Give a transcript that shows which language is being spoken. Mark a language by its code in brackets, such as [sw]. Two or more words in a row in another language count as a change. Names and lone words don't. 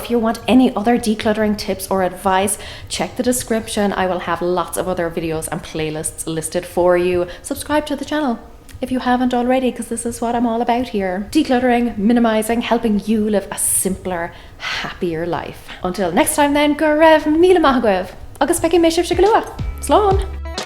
[en] If you want any other decluttering tips or advice, check the description. I will have lots of other videos and playlists listed for you. Subscribe to the channel if you haven't already, because this is what I'm all about here. Decluttering, minimizing, helping you live a simpler, happier life. Until next time then, [ga] go raibh míle maith agaibh, agus feiceann mé sibh go luath. Slán!